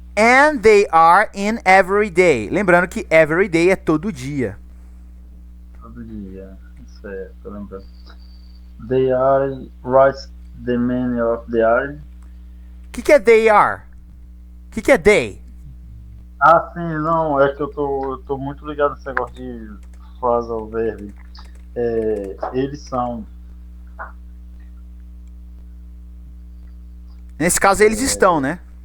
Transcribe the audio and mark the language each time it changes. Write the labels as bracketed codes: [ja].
[en] And they are in every day. [pt] Lembrando que every day é todo dia. Todo dia. Certo, tô lembrando. [en] They are, write the meaning of the are. [pt] O que é they are? O que é they? Ah, sim, não, é que eu tô muito ligado nesse negócio de phrasal verb. Eles são. Nesse caso, eles estão, né?